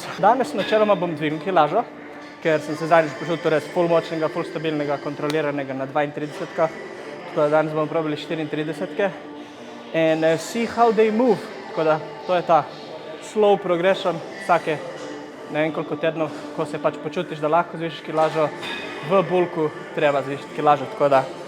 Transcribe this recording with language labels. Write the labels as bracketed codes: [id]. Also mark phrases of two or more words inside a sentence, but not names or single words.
[sl] Danes načeloma bom dvignil kilažo, ker sem se zadnjič počutil res ful močnega, ful stabilnega, kontroliranega na 32-kah. Tako da danes bomo probali 34-ke. [en] And see how they move. [sl] Tako da to je ta [en] slow progression [sl] vsake ne vem koliko tednov, ko se pač počutiš, da lahko zvišiš kilažo. V bulku treba zvišiti kilažo, tako da.